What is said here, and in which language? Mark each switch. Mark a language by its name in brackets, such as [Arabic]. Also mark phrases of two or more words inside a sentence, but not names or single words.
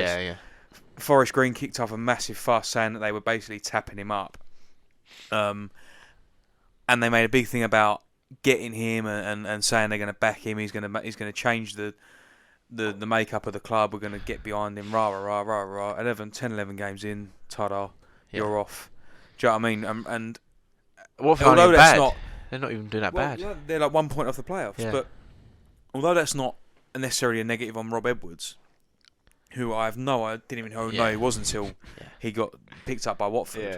[English] Yeah. Forest Green kicked off a massive fuss saying that they were basically tapping him up. And they made a big thing about getting him and saying they're going to back him. He's going to change the makeup of the club. We're going to get behind him. Rah rah rah rah rah. 11 games in. Ta-da! You're off. Do you know what I mean? And although that's not, they're not even doing that bad. They're like 1 point off the playoffs. Yeah. But although that's not necessarily a negative on Rob Edwards, who I didn't even know he was until he got picked up by Watford.